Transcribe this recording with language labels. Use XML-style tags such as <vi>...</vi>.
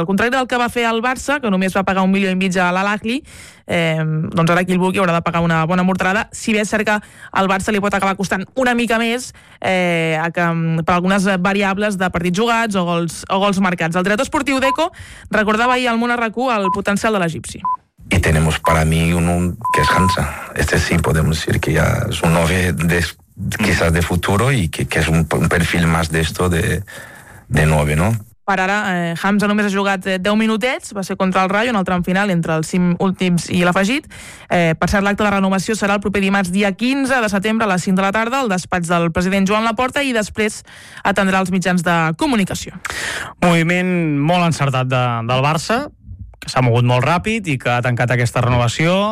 <ca>Al contrari del que va fer el Barça, que només va pagar 1,5 milions a l'Al-Ahli, doncs ara qui el vulgui haurà de pagar una bona morterada, si bé és cert que el Barça li pot acabar costant una mica més per algunes variables de partits jugats o gols marcats. El director esportiu d'Eco recordava ahir al Món RQ el potencial de l'egipci.</ca> <es>Y tenemos para mí un que es Hamza. Este sí, podemos decir que ya es un 9 quizás de futuro y que es un perfil más de esto de 9, ¿no?</es> <ca>Per ara, Hamza només ha jugat 10 minutets, va ser contra el Rayo en el tram final entre els 5 últims i l'afegit. Per cert, l'acte de renovació serà el proper dimarts, dia 15 de setembre, a les 5 de la tarda, al despatx del president Joan Laporta, i després atendrà els mitjans de comunicació. Moviment molt encertat del Barça, que s'ha mogut molt ràpid i que ha tancat aquesta renovació.</ca>